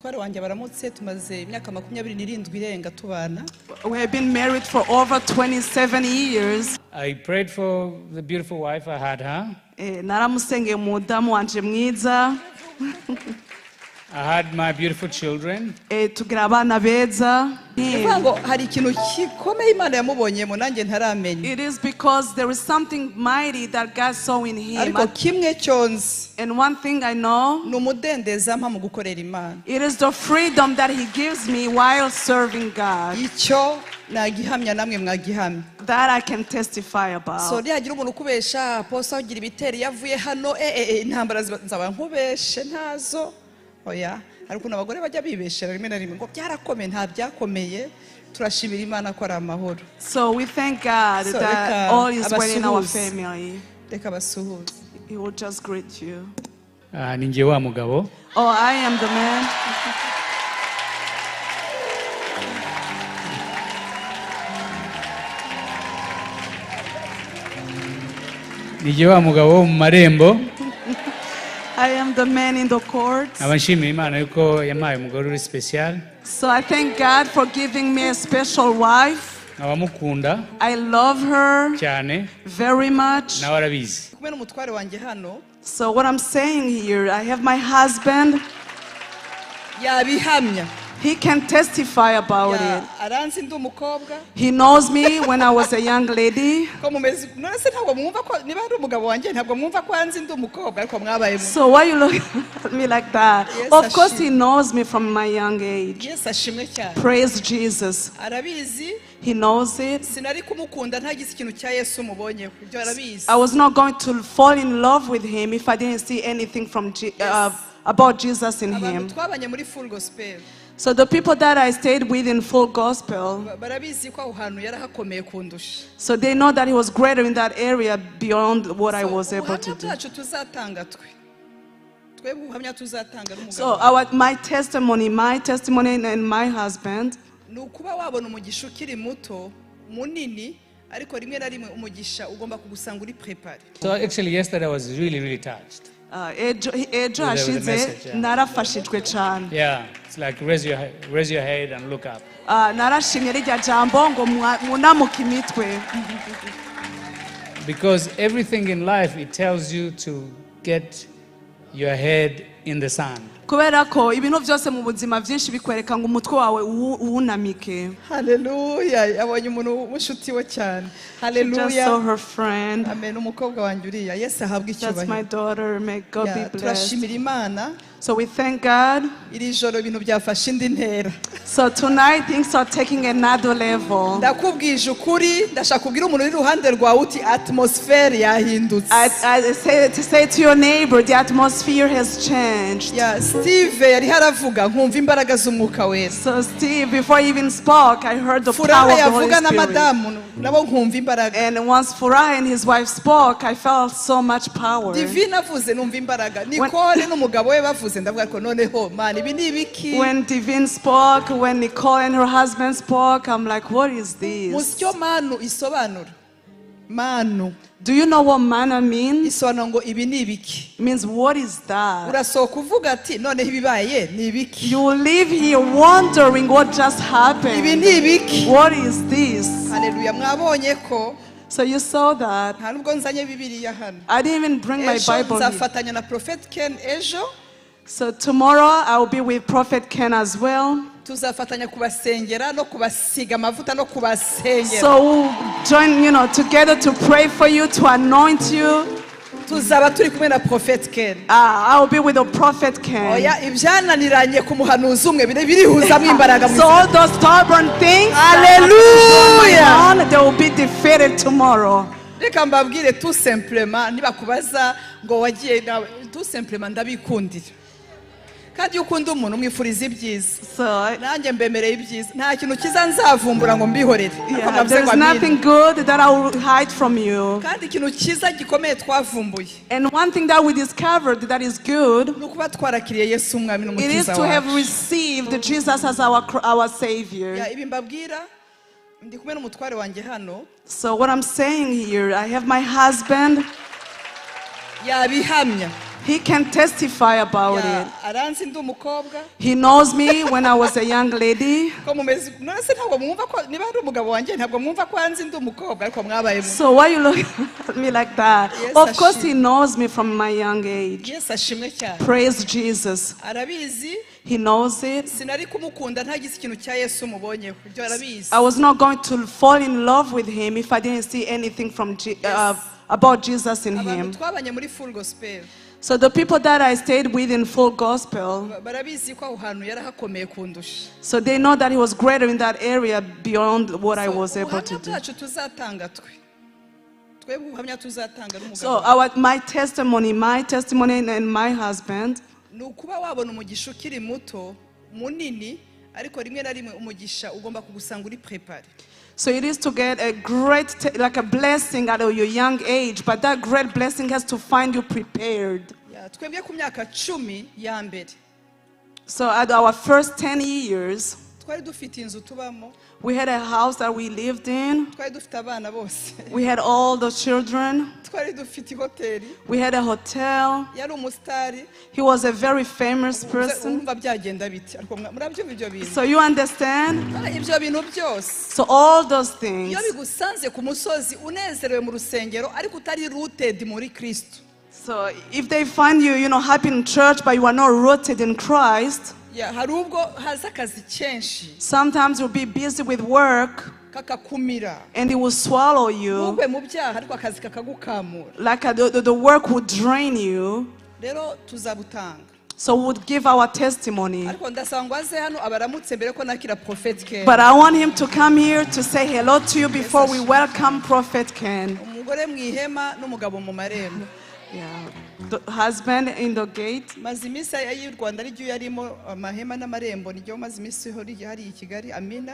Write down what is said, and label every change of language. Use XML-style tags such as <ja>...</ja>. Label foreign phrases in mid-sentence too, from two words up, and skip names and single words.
<rw>umutware wanjye baramutse tumaze imyaka 27 irenga tubana.</rw> <en>We have been married for over 27 years. I prayed for the beautiful wife I had her.</en> <rw>Naramusengeye umudamu wanje mwiza.</rw> <en>I had my beautiful children.</en> <rw>Tugira abana beza. Ngo hari ikintu kikomeye Imana yamubonyemo nanjye ntaramenya.</rw> <en>It is because there is something mighty that God saw in him.</en> <rw>Ariko kimwe cyonzi.</rw> <en>And one thing I know,</en> <rw>numudendeza mpa Mugukorera Imana.</rw> <en>It is the freedom that he gives me while serving God.</en> <rw>Icyo nagihamya namwe mwagihamya.</rw> <en>That I can testify about.</en> <rw>So nihagira umuntu kubesha posa ugira ibiteri yavuye hano intambara nzaba nkubeshe ntazo. Oya ariko nabagore bajya bibeshera rimwe na rimwe ngo byarakomeye nta byakomeye turashimira Imana ko ari amahoro.</rw> <en>So we thank God that all is well in our family.</en> <rw>Reka basuhuze.</rw> <en>He will just greet you.</en> <rw>Ninjye wa mugabo.</rw> <en>Oh, I am the man.</en> <rw>Ninjye wa mugabo mu marembo.</rw> <en>I am the man in the court.</en> <rw>Abashimira Imana yuko yampaye umugore uri special.</rw> <en>So I thank God for giving me a special wife.</en> <rw>Abamukunda.</rw> <en>I love her</en> <rw>cyane.</rw> <en>very much.</en> <rw>Nawe arabizi. Kumwe n'umutware wanjye hano.</rw> <en>So what I'm saying here, I have my husband.</en> <rw>Yabihamya.</rw> <en>He can testify about it.</en> <rw>Aranzi ndi umukobwa.</rw> <en>He knows me when I was a young lady.</en> <rw>Ko mumeze none se ntabwo mwumva ko niba ari umugabo wanjye ntabwo mwumva ko anzi ndi umukobwa ariko mwabaye.</rw> <en>So why you look at me like that? Yes, of course he knows me from my young age. Yes,</en> <rw>ashimwe cyane.</rw> <en>Praise Jesus.</en> <rw>Arabizi.</rw> <en>He knows it.</en> <rw>Sinari kumukunda ntagize ikintu cya Yesu mubonye ibyo arabizi.</rw> <en>I was not going to fall in love with him if I didn't see anything from about Jesus in him.</en> <rw>Twabanye muri</rw> <en>full gospel. So the people that I stayed with in full gospel,</en> <rw>barabizi ko ahantu yarahakomeye kundusha.</rw> <en>So they know that he was greater in that area beyond what I was able to do. So my testimony and my husband,</en> <rw>nukuba wabona umugisha ukiri muto munini ariko rimwe na rimwe umugisha ugomba kugusanga uri prepare.</rw> <en>So actually yesterday I was really touched.</en> <rw>Ejo hashize narafashijwe cyane.</rw> <en>Yeah, it's like raise your head and look up.</en> <rw>Narashimye rijya jambo ngo munamuka imitwe.</rw> <en>Because everything in life it tells you to get your head in the sand.</en> <rw>Kubera ko ibintu byose mu buzima byinshi bikwereka ngo umutwe wawe uwunamike. Hallelujah. Abonye umuntu mushuti we cyane. Hallelujah.</rw> <en>Just saw her friend.</en> <rw>Amen. Umukobwa wanjye uriya. Yes, ahabwa icyubahiro.</rw> <en>That's my daughter. May God be blessed.</en> <rw>Turashimira Imana.</rw> <en>So we thank God.</en> <rw>Iri joro ibintu byafashe indi ntera.</rw> <en>So tonight things are taking another level.</en> <rw>Ndakubwije ukuri ndashaka kubwira umuntu uri ruhande rwawe uti atmosphere yahindutse.</rw> <en>I say to your neighbor, the atmosphere has changed.</en> <rw>Yeah, Steve yari haravuga nkumva imbaraga z'umwuka wera.</rw> <en>So Steve, before he even spoke, I heard the power of the Holy Spirit.</en> <rw>Na madamu nabo nkumva imbaraga.</rw> <en>And once Furaha and his wife spoke, I felt so much power.</en> <rw>Divine avuze numva imbaraga. Nicole n'umugabo we bavuze ndavuga ko noneho man ibi ni ibiki.</rw> <en>When Divine spoke, when Nicole and her husband spoke, I'm like, what is this?</en> <rw>Musyo manu isobanura. Manu.</rw> <en>Do you know what manna means?</en> <rw>Isobanura ngo ibi ni ibiki.</rw> <en>Means what is that?</en> <rw>Urasohoka uvuga ati none ibibaye ni ibiki.</rw> <en>You live here wondering what just happened.</en> <rw>Ibi ni ibiki.</rw> <en>What is this?</en> <rw>Hallelujah. Mwabonye ko.</rw> <en>So you saw that.</en> <rw>Ntabwo nzanye Bibiliya hano.</rw> <en>I didn't even bring my Bible.</en> <rw>Nzafatanya na Prophet Ken ejo.</rw> <en>So tomorrow I will be with Prophet Ken as well.</en> <rw>Tuzafatanya kubasengera no kubasiga amavuta no kubasengera.</rw> <en>So we'll join, together to pray for you, to anoint you.</en> <rw>Tuzaba turi kumwe na Prophet Ken.</rw> <en>I will be with the Prophet Ken.</en> <rw>Oya ibyananiranye ku muhanuzi umwe birihuza mu imbaraga mu.</rw> <en>So all those stubborn things, hallelujah, they will be defeated tomorrow.</en> <rw>Reka mbabwire</rw> <fr>tout simplement</fr> <rw>nibakubaza ngo wagiye nawe</rw> <fr>tout simplement</fr> <rw>ndabikundira. Kandi ukunda umuntu mwifuriza ibyiza. Nanjye mbemereye ibyiza. Nta kintu kiza nzavumbura ngo mbihorere.</rw> <en>There is nothing good that I will hide from you.</en> <rw>Kandi ikintu kiza gikomeye twavumbuye.</rw> <en>And one thing that we discovered that is good,</en> <rw>nukuba twarakiriye Yesu umwami n'umukiza wacu.</rw> <en>It is to have received Jesus as our Savior.</en> <rw>Ibi mbabwira ndi kumwe n'umutware wanjye hano.</rw> <en>So what I'm saying here, I have my husband.</en> <rw>Yabihamya.</rw> <en>He can testify about</en> <rw>Ya,</rw> <en>it.</en> <rw>aranzi ndi umukobwa</rw> <en>He knows me when I was a young lady.</en> <rw>ko mumeze none se ntabwo mwumva ko niba ari umugabo wanjye ntabwo mwumva ko anzi ndi umukobwa ariko mwabaye mu</rw> <en>So why you look at me like that? Yes, Of course,</en> <rw>Ashim.</rw> <en>he knows me from my young age.</en> <rw>Yesu ashimwe cyane</rw> <en>Praise Jesus.</en> <rw>arabizi</rw> <en>He knows it.</en> <rw>sinari kumukunda ntagize ikintu cya Yesu mubonyeho ibyo arabizi</rw> <en>I was not going to fall in love with him if I didn't see anything from about Jesus in</en> <rw>abantu</rw> <en>him.</en> <rw>twabanye muri</rw> <en>full gospel So the people that I stayed with in full gospel,</en> <rw>barabizi ko aho hantu yarahakomeye kundusha</rw> <en>so they know that he was greater in that area beyond what I So, was able to</en> <rw>ubuhamya</rw> <en>do.</en> <rw>bwacu tuzatanga twebwe ubuhamya tuzatanga</rw> <en>So</en> <rw>n'umugabo</rw> <en>my testimony and my husband,</en> <rw>ni ukuba wabona umugisha ukiri muto munini ariko rimwe na rimwe umugisha ugomba kugusanga uri prepare</rw> <en>so it is to get a great, like a blessing at your young age, but that great blessing has to find you prepared.</en> <rw>Ya, twebwe ku myaka 10 ya mbere</rw> <en>So at our first 10 years,</en> <rw>twari dufite inzu tubamo</rw> <en>we had a house that we lived in.</en> <rw>twari dufite abana bose</rw> <en>We had all the children.</en> <rw>twari dufite hoteli</rw> <en>We had a hotel.</en> <rw>yari umusitari</rw> <en>He was a very famous person.</en> <rw>urumva byagenda biti ariko murabyumva ibyo bintu</rw> <en>So you understand?</en> <rw>ibyo bintu byose</rw> <en>So all those things.</en> <rw>iyo bigusanze ku musozi unezerewe mu rusengero ariko utari rooted muri Kristo</rw> <en>So if they find you, happy in church, but you are not rooted in Christ,</en> <rw>ya hari ubwo haza akazi kenshi</rw> <en>sometimes you'll be busy with work</en> <rw>kakakumira</rw> <en>and it will swallow you.</en> <rw>ntugwe mu byaha ariko akazi kakagukamura</rw> <en>Like the work would drain you.</en> <rw>rero tuzabutanga</rw> <en>So we would give our testimony.</en> <rw>ariko ndasaba ngo aze hano abaramutse mbere ko nakira Prophet Ken</rw> <en>But I want him to come here to say hello to you before we welcome Prophet Ken.</en> <rw>umugore mu ihema n'umugabo mu marembo</rw> <en>Yeah. The husband in the gate.</en> <rw>maze iminsi y'u Rwanda ryo yarimo amahema n'amarembo nijyo maze iminsi hari i Kigali Amina</rw>